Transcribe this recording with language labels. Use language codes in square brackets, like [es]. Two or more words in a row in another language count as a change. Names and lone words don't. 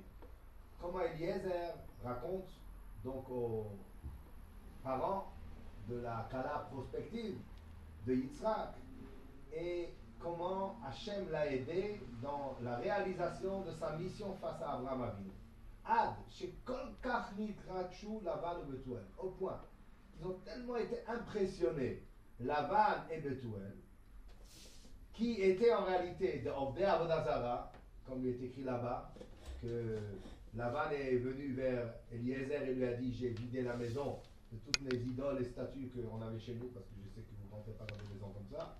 [fr] Comment Eliezer raconte donc aux parents de la Kala prospective de Yitzhak et comment Hashem l'a aidé dans la réalisation de sa mission face à Abraham Avinu. [he] עד שכל כך נתרצו לבן את בתואל, [fr] au point ils ont tellement été impressionnés, Lavan et Betuel, qui étaient en réalité de [he] עובדי עבודה זרה, [fr] comme il est écrit là-bas, que Lavan est venu vers Eliezer et lui a dit, j'ai vidé la maison de toutes les idoles et statues qu'on avait chez nous, parce que je sais que vous ne rentrez pas dans des maisons comme ça.